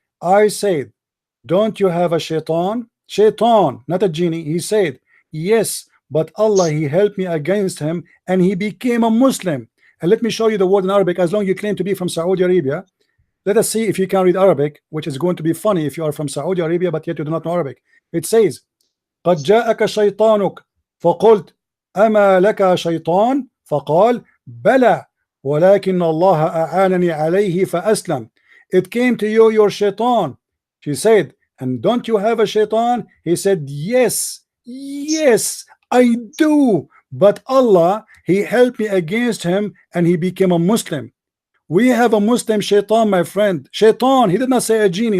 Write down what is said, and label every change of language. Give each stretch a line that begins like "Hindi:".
English: I said, don't you have a shaitan? Shaitan, not a genie. He said, yes, but Allah he helped me against him and he became a Muslim. And let me show you the word in Arabic. As long as you claim to be from Saudi Arabia, let us see if you can read Arabic, which is going to be funny if you are from Saudi Arabia but yet you do not know Arabic. It says,
Arabic: قد جاءك شيطانك فقلت أما لك شيطان فقال بلى ولكن الله أعانني عليه فأسلم.
English: It came to you your shaitan. She said, and don't you have a shaitan? He said, yes, I do, but Allah he helped me against him and he became a Muslim. We have a Muslim shaitan, my friend. Shaitan, he did not say a genie.